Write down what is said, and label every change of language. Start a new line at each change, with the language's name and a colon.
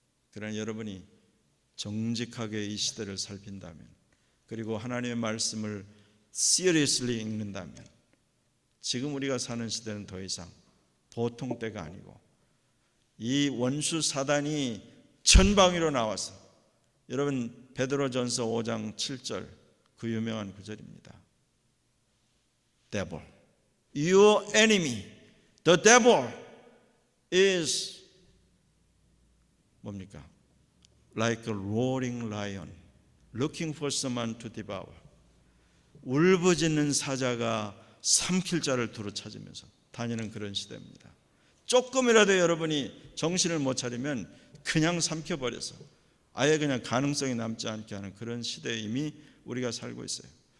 Korean: 그러나 여러분이 정직하게 이 시대를 살핀다면, 그리고 하나님의 말씀을
English: seriously
Korean: 읽는다면, 지금 우리가 사는 시대는 더 이상 보통 때가 아니고 이 원수 사단이 천방위로 나와서, 여러분 베드로전서 5장 7절 그 유명한 구절입니다.
English: Devil, your enemy, the devil is
Korean: 뭡니까?
English: like a roaring lion, looking for someone to devour.
Korean: 울부짖는 사자가 삼킬 자를 두루 찾으면서 다니는 그런 시대입니다. 조금이라도 여러분이 정신을 못 차리면 그냥 삼켜버려서 아예 그냥 가능성이 남지 않게 하는 그런 시대에 이미 우리가 살고 있어요.